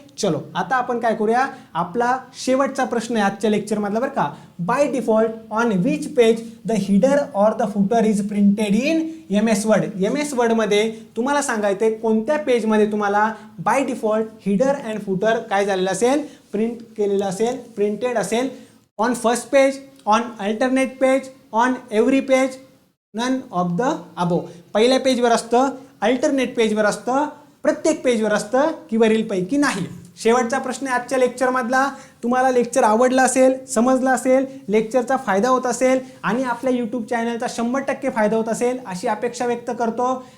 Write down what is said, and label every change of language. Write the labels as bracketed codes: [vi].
[mr] चलो आता आपण काय करूया, आपला शेवटचा प्रश्न आहे आजच्या लेक्चरमधला बरं का. [en] By default on which page the header or the footer is printed in MS word. [mr] MS वर्डमध्ये तुम्हाला सांगायचं आहे कोणत्या पेजमध्ये तुम्हाला by default header and footer काय झालेलं असेल, प्रिंट केलेलं असेल, प्रिंटेड असेल. [en] On first page, on alternate page, on every page, none of the above. [mr] पहिल्या पेजवर असतं, अल्टरनेट पेजवर असतं, प्रत्येक पेजवर असतं, की वरीलपैकी नाही. शेवटचा प्रश्न आजच्या लेक्चरमधला. तुम्हाला लेक्चर आवडला असेल, समजला असेल, लेक्चरचा फायदा होत असेल, आणि आपल्या यूट्यूब चॅनलचा 100% फायदा होत असेल अशी अपेक्षा व्यक्त करतो.